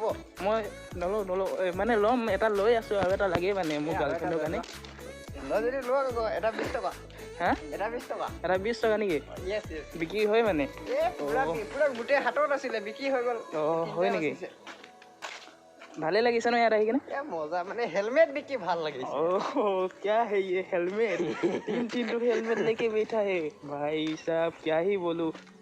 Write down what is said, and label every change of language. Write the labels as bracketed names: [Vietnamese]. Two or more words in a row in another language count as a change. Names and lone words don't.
[Assamese] মই নলওঁ মানে ল'ম এটা লৈ আছোঁ আৰু এটা লাগেই মানে মোৰ গাৰ্লফ্ৰেণ্ডৰ কাৰণে লয় যদি লোৱা আকৌ এটা 20 টকা হা এটা 20 টকা এটা 20 টকা নেকি [English] yes yes [Assamese] বিক্ৰী হয় মানে পুৰা গোটেই হাতত আছিলে বিক্ৰী হৈ গ'ল অঁ হয় নেকি ভালে লাগিছে ন ইয়াত আহি কিনে মজা মানে হেলমেট বিক্ৰী ভাল লাগিছে [Hindi] ओह क्या है ये हेलमेट तीन लोग हेलमेट लेके बैठा है भाई साहब क्या ही बोलूं